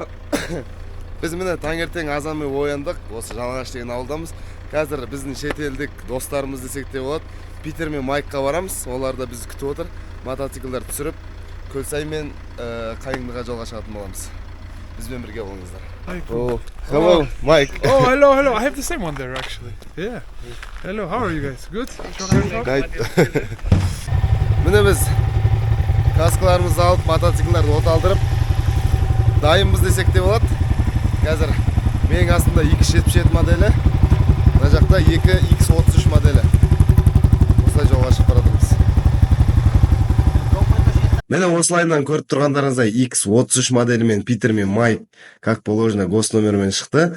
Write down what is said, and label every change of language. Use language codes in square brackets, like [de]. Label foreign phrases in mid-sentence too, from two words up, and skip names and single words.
[kk] Біз міне таңертең азанмен ояндық. Осы Жалаңаш деген ауылдамыз. Қазір біздің шетелдік достарымыз десек те болады. Питер мен Майкқа барамыз. Олар да бізді күтіп отыр. Мотоциклдар түсіріп, Көлсай мен Қайыңдыға жолға шығатын боламыз. Бізбен бірге болыңыздар. [en] Oh, hello, Mike. Oh, hello. I have the same one there, actually. Yeah. Hello, how are you guys? Good? [kk] Міне біз каскаларымызды алып, мотоциклдарды оталдырып, дайынбыз десек те болады. Қазір менің астымда 277 моделі, мына жақта 2X33 моделі. Осылай жолға шығып баратырмыз. Мені осылайынан көріп тұрғандарыңыздай X33 моделімен Питер мен Майк [ru] как положено [kk] госномермен шықты.